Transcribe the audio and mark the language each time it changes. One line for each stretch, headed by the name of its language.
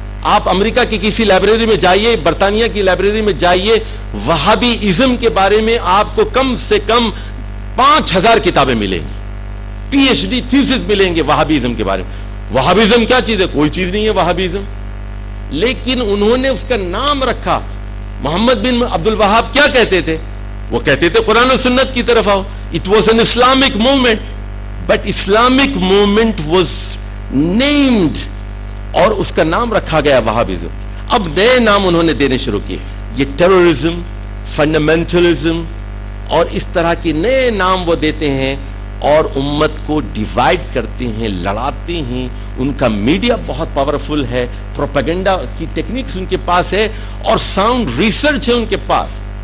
Urdu: آپ امریکہ کی کسی لائبریری میں جائیے, برطانیہ کی لائبریری میں جائیے, وہابی ازم کے بارے میں آپ کو کم سے کم 5000 کتابیں ملیں گی, پی ایچ ڈی تھیسس ملیں گے وہابیزم کے بارے میں. وہابیزم کیا چیز ہے؟ کوئی چیز نہیں ہے وہابیزم. لیکن انہوں نے اس کا نام رکھا. محمد بن عبد الوہاب کیا کہتے تھے؟ وہ کہتے تھے قرآن و سنت کی طرف آؤ.
English: It was an Islamic movement, but Islamic movement was named,
Urdu: اور اس کا نام رکھا گیا وہابیزم. اب نئے نام انہوں نے دینے شروع کیے, یہ ٹیررزم, فنڈامنٹلزم اور اس طرح کے نئے نام وہ دیتے ہیں اور امت کو ڈیوائیڈ کرتے ہیں, لڑاتے ہیں. ان کا میڈیا بہت پاورفل ہے, پروپیگنڈا کی ٹیکنیکس ان کے پاس ہے, اور ساؤنڈ ریسرچ ہے ان کے پاس.